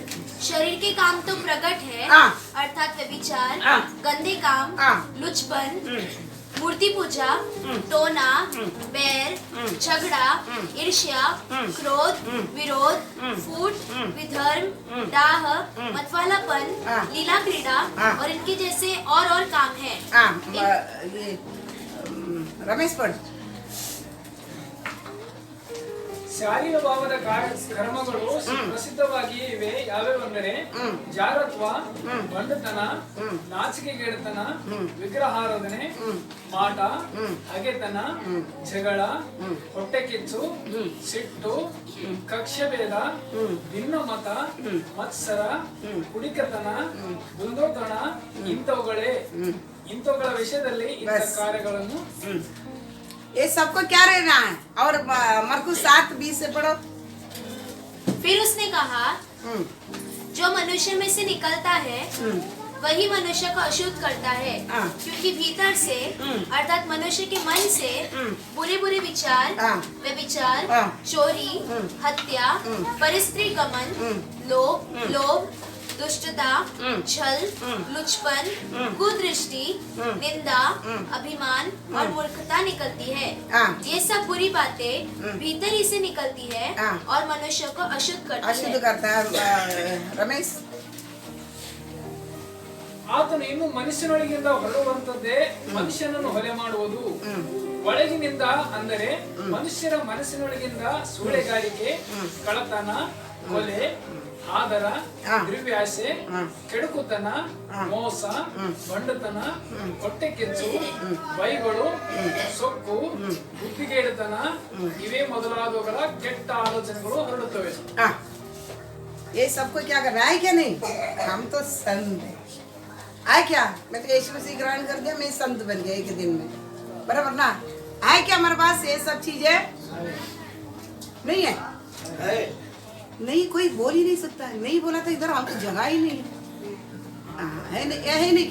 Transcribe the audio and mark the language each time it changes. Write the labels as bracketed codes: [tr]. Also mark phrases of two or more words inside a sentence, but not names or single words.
[hi] शरीर के काम तो प्रकट है, अर्थात व्यभिचार, गंदे काम, लुचपन, मूर्ति पूजा, टोना, बैर, झगड़ा, ईर्ष्या, क्रोध, विरोध, फूट, विधर्म, दाह, मतवालापन, लीला क्रीड़ा और इनके जैसे और काम है। ये रमेश पढ़। [kn] ಶಾರೀರಭಾವದ ಕರ್ಮಗಳು ಪ್ರಸಿದ್ಧವಾಗಿಯೇ ಇವೆ. ಯಾವ್ಯಾವೆಂದರೆ ಜಾರತ್ವ, ಬಂಡತನ, ನಾಚಿಕೆಗೇಡತನ, ವಿಗ್ರಹಾರಾಧನೆ, ಮಾಟ, ಹಗೆತನ, ಜಗಳ, ಹೊಟ್ಟೆ ಕಿಚ್ಚು, ಸಿಟ್ಟು, ಕಕ್ಷಭೇದ, ಭಿನ್ನಮತ, ಮತ್ಸರ, ಕುಡಿಕತನ, ದುಂದೋತನ, ಇಂಥವುಗಳ ವಿಷಯದಲ್ಲಿ ಇಂಥ ಕಾರ್ಯಗಳನ್ನು [hi] ये सबको क्या रहना है। और मरकुस 7:20 से पढ़ो। फिर उसने कहा, जो मनुष्य में से निकलता है वही मनुष्य को अशुद्ध करता है, क्योंकि भीतर से अर्थात मनुष्य के मन से बुरे बुरे विचार, व्यभिचार, चोरी, हत्या, परस्त्री गमन, लोभ, दुष्टता, छल, लुचपन, कुदृष्टि, निंदा, अभिमान और मूर्खता निकलती है। ये सब बुरी बातें भीतर ही से निकलती है और मनुष्य को अशुद्ध करता है। रमेश, [kn] ಆತನು ಇನ್ನು ಮನುಷ್ಯನೊಳಗಿಂದ ಹೊರಡುವಂತದ್ದೇ ಮನುಷ್ಯನನ್ನು ಹೊಲೆ ಮಾಡುವುದು. ಒಳಗಿನಿಂದ ಅಂದರೆ ಮನುಷ್ಯರ ಮನಸ್ಸಿನೊಳಗಿಂದ ಸೂಳೆಗಾರಿಕೆ, ಕಳ್ಳತನ, ಕೊಲೆ, ಆದರ, ದ್ರವ್ಯಾಸೆ, ಕೆಡುಕುತನ, ಮೋಸ, ಬಂಡತನ, ಹೊಟ್ಟೆ ಕಿಚ್ಚು, ಬೈಗಳು, ಸೊಕ್ಕು, ಬುದ್ಧಿಗೇಡುತನ ಇವೇ ಮೊದಲಾದವುಗಳ ಕೆಟ್ಟ ಆಲೋಚನೆಗಳು ಹೊರಡುತ್ತವೆ. [hi] ये सबको क्या करना है क्या नहीं? हम तो संत है, आए क्या? मैं तो यीशु मसीह ग्रहण कर दिया, मैं संत बन गया एक दिन में, बराबर ना? आए क्या हमारे पास ये सब चीजें? नहीं है? नहीं, कोई बोल ही नहीं सकता है। नहीं बोला तो इधर हमको जगह ही नहीं है नहीं।